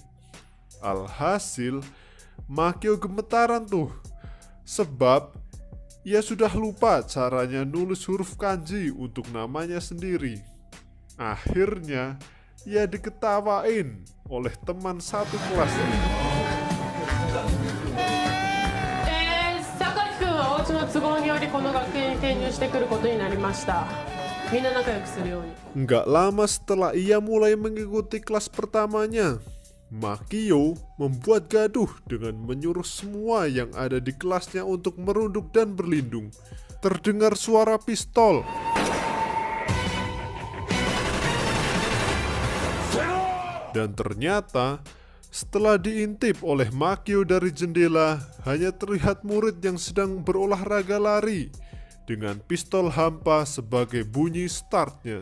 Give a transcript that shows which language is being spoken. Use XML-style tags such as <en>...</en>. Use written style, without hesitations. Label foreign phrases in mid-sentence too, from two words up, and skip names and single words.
<id>Alhasil, Makio gemetaran tuh, sebab ia sudah lupa caranya nulis huruf kanji untuk namanya sendiri. Akhirnya, ia diketawain oleh teman satu kelasnya.</id> <ja>榊君はお家の都合によりこの学園に転入してくることになりました。みんな仲良くするように。</ja> <id>Nggak lama setelah ia mulai mengikuti kelas pertamanya, Makio membuat gaduh dengan menyuruh semua yang ada di kelasnya untuk merunduk dan berlindung. Terdengar suara pistol. Dan ternyata setelah diintip oleh Makio dari jendela, hanya terlihat murid yang sedang berolahraga lari dengan pistol hampa sebagai bunyi startnya.</id>